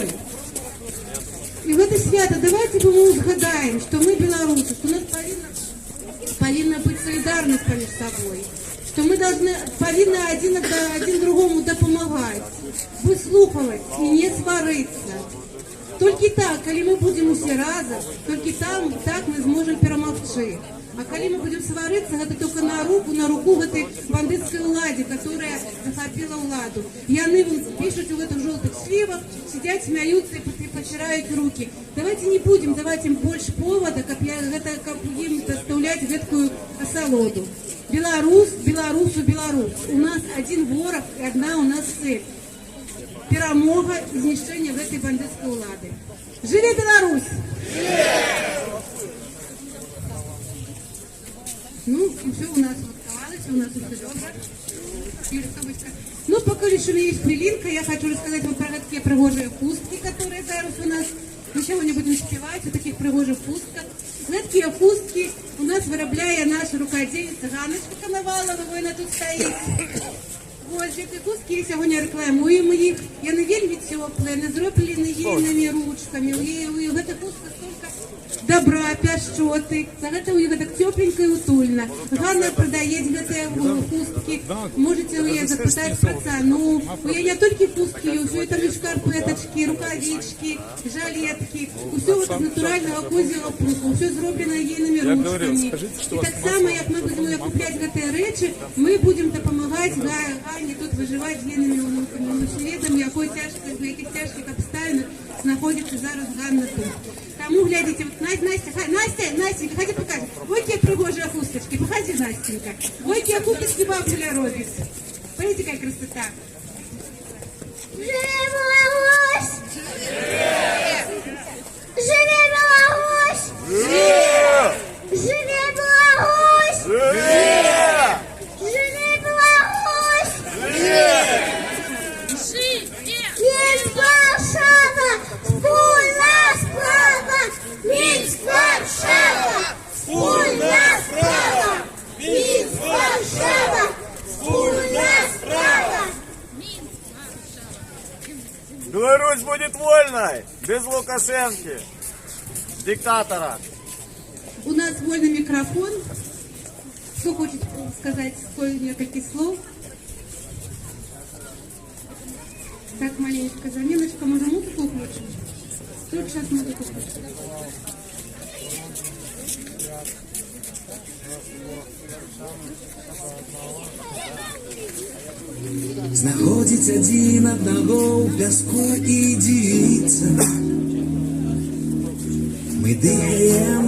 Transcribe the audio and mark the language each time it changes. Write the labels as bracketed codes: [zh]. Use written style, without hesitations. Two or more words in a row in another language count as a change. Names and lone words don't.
[ru] И в это свято давайте мы узгадаем, что мы белорусы, что у нас повинна быть солидарность поміж собой, что мы повинны один другому допомагать, выслухивать и не свариться. [be] Толькі так, калі мы будзем усе разам, толькі там так мы зможам перамагчы. А калі мы будем сварыцца, гэта только на руку гэтай бандыцкай уладзе, которая захапіла ўладу. [ru] Яны пишут в этих желтых сливах, сидят, смеются и потирают руки. Давайте не будем давать им больше повода, каб им доставлять [be] гэткую асалоду. Беларусу. [ru] У нас один ворог и одна у нас цель. [be] Перамога и знішчэнне гэтай бандыцкай улады. Жыве Беларусь! Ну, [ru] все у нас оставалось, у нас все добро. Ну, пока еще есть хвилинка, я хочу рассказать вам про такие пригожие хустки, которые зараз у нас. Мы сегодня будем спевать о таких пригожих хустках. Такие хустки у нас вырабляя наша рукодельница Ганночка Коновалова, вона тут стоит. Вот, эти хустки сегодня рекламуем их. Яны вельми теплые, они зроблены ейными ручками. У этой хустки столько добра, пяшчоты. За гэта у них так тепленько и утульно. Ганна продает гэтыя хустки. Можете у нее запытать про цену. У нее не только хустки, все это лишь шкарпеточки, рукавички, жалетки. Все вот из натурального козьего пуха. Все зроблено ейными ручками. И так само, как мы будем куплять гэтыя речи, мы будем помогать Ганне тут выживать ейными внуками. Сведом, якой тяжкой, на яких тяжких обставинах находится зараз Ганна тут. Тому глядите, вот Настя, ходи покажи. Вот те пригожие хусточки, покажи, Настенька. Вот те хусточки бабуля робит. Смотрите, какая красота. [be] Живе Беларусь! Живе Беларусь! Живе Беларусь! Живе Беларусь! Минск, Варшава! [pl] Wspólna sprawa! Minsk, Warszawa! Wspólna sprawa! Minsk, Warszawa! Wspólna sprawa! [ru] Беларусь будет вольной, без Лукашенки, диктатора. У нас вольный микрофон. Кто хочет сказать несколько слов? Так, маленькая заменочка. Можно музыку включить? Тут сейчас музыку включить. [be] Знаходзіць адзін аднаго ў пяску і дзівіцца. Мы дыхаем